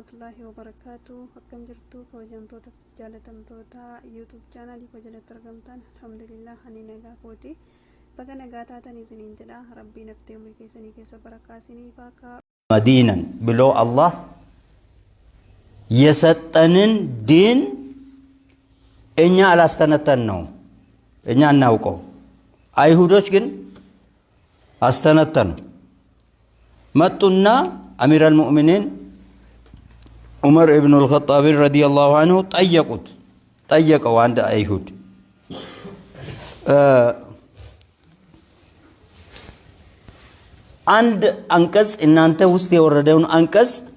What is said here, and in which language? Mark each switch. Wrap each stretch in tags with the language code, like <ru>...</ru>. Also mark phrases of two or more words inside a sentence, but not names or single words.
<ar>ورحمة الله وبركاته.</ar> <om>Akkam jirtu kabajamtoota jaalatamtoota YouTube channelii koo jalatti argamtan alhamdulillah ani nagaa kooti. Baga nagaa taatan isiniin jedha. Rabbiin haftee umrii keessanii keessa barakaa isiniif haa kaa'u.</om> <am>መዲናን ብሎ አላህ የሰጠንን ዲን እኛ አላስተነተን ነው እኛ እናውቀው አይሁዶች ግን አስተነተኑ መጡና አሚር አልሙእሚኒን ዑመር ኢብኑ አልኸጣብ</am> <ar>رضي الله عنه</ar> <am>ጠየቀው አንድ አይሁድ አንድ አንቀጽ እናንተ ውስጥ የወረደውን አንቀጽ</am>